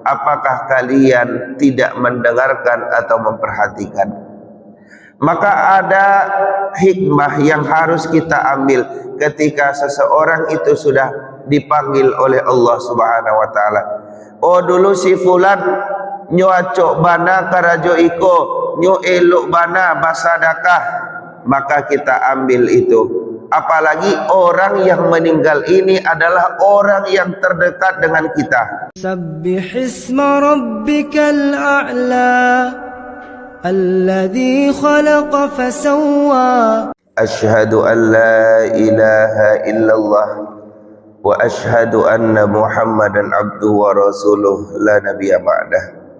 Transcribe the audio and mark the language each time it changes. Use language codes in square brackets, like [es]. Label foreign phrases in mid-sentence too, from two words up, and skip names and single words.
[id] Apakah kalian tidak mendengarkan atau memperhatikan? Maka ada hikmah yang harus kita ambil ketika seseorang itu sudah dipanggil oleh Allah [ar] سبحانه وتعالى. [min] Oh, dulu si fulan nyuacok bana karajo iko, nyu elok bana basadakah, [id] maka kita ambil itu. Apalagi orang yang meninggal ini adalah orang yang terdekat dengan kita. [ar] سبح اسم ربك الأعلى الذي خلق فسوى. أشهد أن لا إله إلا الله وأشهد أن محمدا عبده ورسوله لا نبي بعده.